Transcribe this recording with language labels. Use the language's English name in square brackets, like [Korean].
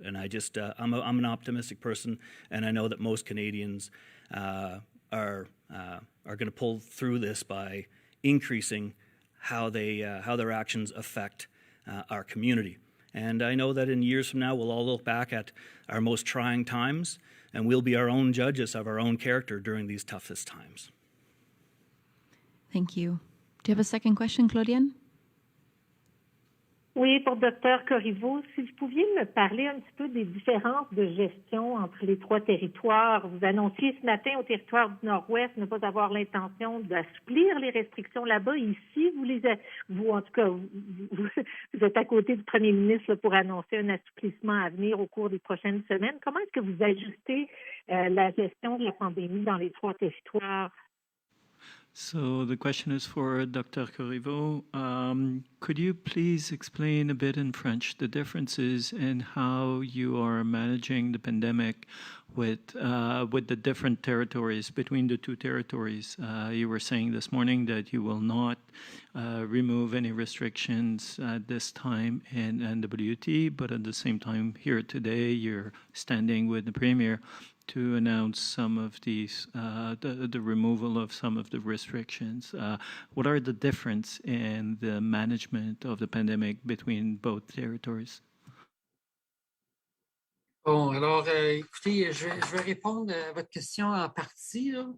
[English] And I'm an optimistic person, and I know that most Canadians are going to pull through this by increasing how their actions affect our community. And I know that in years from now, we'll all look back at our most trying times, and we'll be our own judges of our own character during these toughest times. Thank you. Do you have a second question, Claudiane? [French] Oui, pour Dr. Corriveau, si vous pouviez me parler un petit peu des différences de gestion entre les trois territoires. Vous annonciez ce matin au territoire du Nord-Ouest ne pas avoir l'intention d'assouplir les restrictions là-bas. Ici, vous en tout cas, vous êtes à côté du premier ministre pour annoncer un assouplissement à venir au cours des prochaines semaines. Comment est-ce que vous ajustez la gestion de la pandémie dans les trois territoires? [English] So the question is for Dr. Corriveau. Could you please explain a bit in French the differences in how you are managing the pandemic with the different territories, between the two territories? You were saying this morning that you will not remove any restrictions at this time in NWT, but at the same time here today you're standing with the Premier to announce some of these, the removal of some of the restrictions. What are the difference in the management of the pandemic between both territories? [French] Bon, alors, écoutez, je vais répondre à votre question en partie.